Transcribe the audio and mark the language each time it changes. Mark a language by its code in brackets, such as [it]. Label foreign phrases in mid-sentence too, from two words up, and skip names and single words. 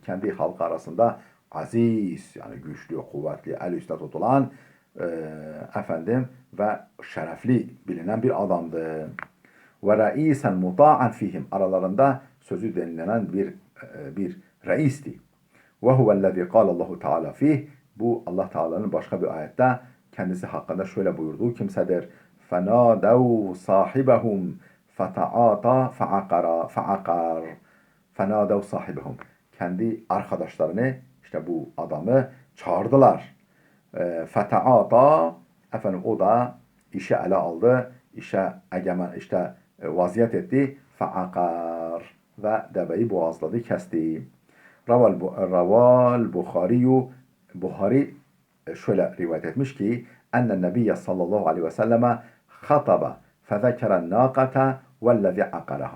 [tr] Kendi halkı arasında aziz, yani güçlü, kuvvetli, el üstte tutulan ve şerefli bilinen bir adamdı. [ar] ورئيسا مطاعا فيهم. [tr] Aralarında sözü denilen bir reisti. [ar] وهو الذي قال الله تعالى فيه. [tr] Bu Allah Teala'nın başka bir ayette kendisi hakkında şöyle buyurduğu kimsedir. [ar] فَنَادَوْا صَاحِبَهُمْ فَتَعَاطَى فَعَقَرَ. فَنَادَوْا صَاحِبَهُمْ. [tr] Kendi arkadaşlarını, işte bu adamı çağırdılar. فَتَعَاطَى. O da işe ele aldı. İşe egemen, vaziyet etti. [ar] فَعَقَرَ. [tr] Ve deveyi boğazladı, kesti. Raval Buhari şöyle rivayet etmiş ki [ar] أن النبي صلى الله عليه وسلم خطب فذكر الناقة والذي عقرها.